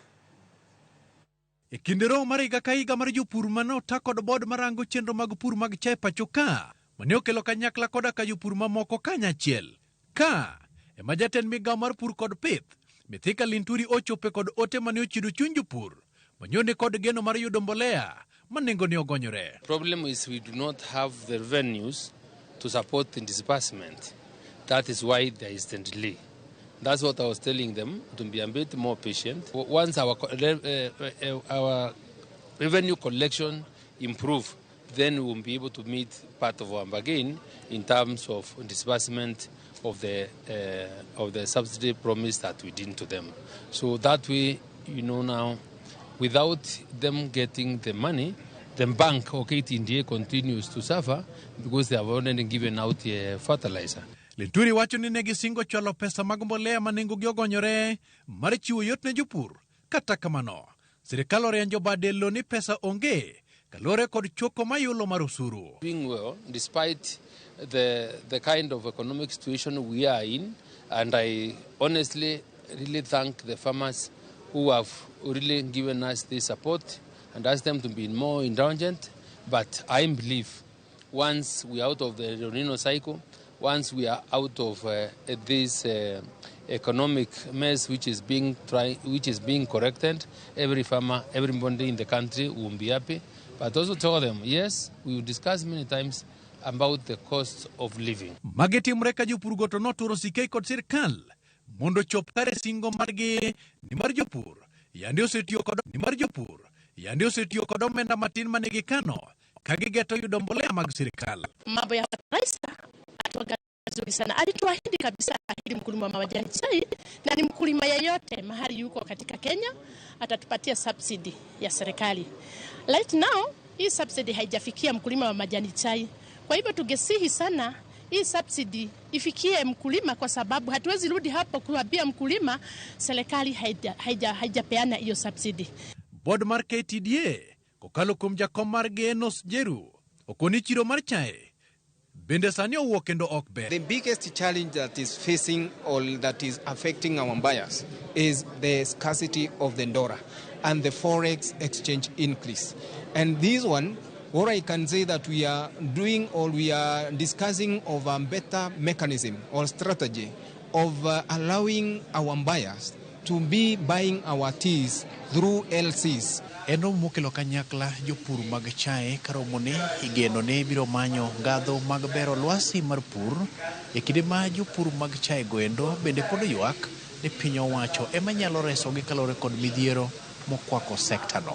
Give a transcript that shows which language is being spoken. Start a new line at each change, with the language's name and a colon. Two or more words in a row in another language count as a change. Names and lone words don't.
Luo (Kenya and Tanzania): E kinde romo mar higa ka higa mar jopur mane ota kod bod marango chenro mag pur mag chai pacho ka, mane okelo kanyakla koda ka jopur mamoko kanyachiel. Ka ema jatend migawo mar pur kod pith Mithika Linturi ochope kod ote mane ochido chuny jopur manyone kod geno mar yudo mbolea manengone ogonyore.
English: Problem is we do not have the revenues to support the disbursement. That is why there is the delay. That's what I was telling them, to be a bit more patient. Once our revenue collection improve, then we will be able to meet part of our bargain in terms of disbursement of the subsidy promise that we did to them. So that way, now, without them getting the money, the bank or KTDA continues to suffer because they have already given out fertilizer.
Luo (Kenya and Tanzania): Linturi wacho ni negi singo chwalo pesa mag mbolea manengogi ogonyore mar chiwo yot ne jopur. Kata kamano, sirkal orianjo bade lo ni pesa onge kalore kod choko mayulo mar osuru.
English: Doing well despite the kind of economic situation we are in, and I honestly really thank the farmers who have really given us this support and ask them to be more indulgent. But I believe once we are out of the El Nino cycle, once we are out of this economic mess which is being corrected, every farmer, everybody in the country will be happy. But also tell them, yes, we will discuss many times about the cost of living.
Luo (Kenya and Tanzania): Mageti mreka jopur goto no turo sikei kod sirkal mondo chop kare singo margi ni mar jopur yande osetiyo kod omenda matin manigi kano kagigeto yudo mbolea mag sirkal.
Swahili: Mambo ya fertilizer atuagazuri sana. Alituahidi kabisa ahidi mkulima wa majani chai na ni mkulima yeyote mahali yuko katika Kenya atatupatia subsidy ya serikali.
English: Right now
Swahili: hii subsidy haijafikia mkulima wa majani chai. Kwa hivyo tungesihi sana hii subsidy ifikie mkulima, kwa sababu hatuwezi rudi hapo kuambia mkulima serikali haijapeana hiyo subsidy.
Luo (Kenya and Tanzania): Board mar KTDA kokalo kuom jakom margi Enos Jeru okoni chiro mar chai bende sani owuok kendo ok ber.
English: The biggest challenge that is facing or that is affecting our buyers is the scarcity of the dollar and the forex exchange increase. And this one, what I can say that we are doing or we are discussing of a better mechanism or strategy of allowing our buyers to be buying our teas through LCs.
Luo (Kenya and Tanzania): Eno mokelo kanyakla jopur mag chai karomone igeno ne biro manyo ngadho mag bero lwasi mar pur e kinde ma jopur mag chai goendo bende pod ywak ni piny owacho ema nyalo resogi kalore kod midhiero mokwako sekta no.